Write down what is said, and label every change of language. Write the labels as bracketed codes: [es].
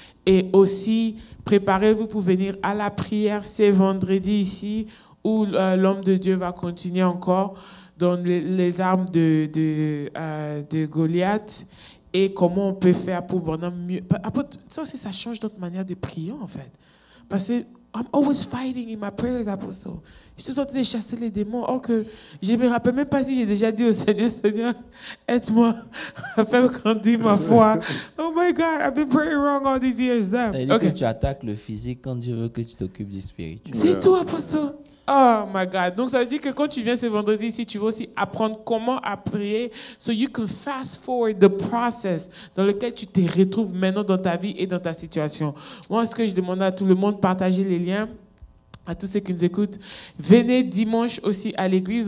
[fr] Et aussi, préparez-vous pour venir à la prière. C'est vendredi ici, où l'homme de Dieu va continuer encore dans les armes de Goliath et comment on peut faire pour vraiment mieux. Ça aussi, ça change notre manière de prier, en fait. Parce que [en] I'm always fighting in my prayers, Apostle. [fr] Je suis en train de chasser les démons. Or que je ne me rappelle même pas si j'ai déjà dit au Seigneur, Seigneur, aide-moi à faire grandir ma foi. [en] Oh my God, I've been praying wrong all these years now. [fr] C'est-à-dire [en] Okay. [fr] que tu attaques le physique quand Dieu veut que tu t'occupes du spirituel. C'est tout, [en] Apostle. Oh my God. [fr] Donc ça veut dire que quand tu viens ce vendredi ici, tu vas aussi apprendre comment à prier. [en] So you can fast forward the process [fr] dans lequel tu te retrouves maintenant dans ta vie et dans ta situation. Moi, ce que je demande à tout le monde, partagez les liens. À tous ceux qui nous écoutent, venez dimanche aussi à l'église.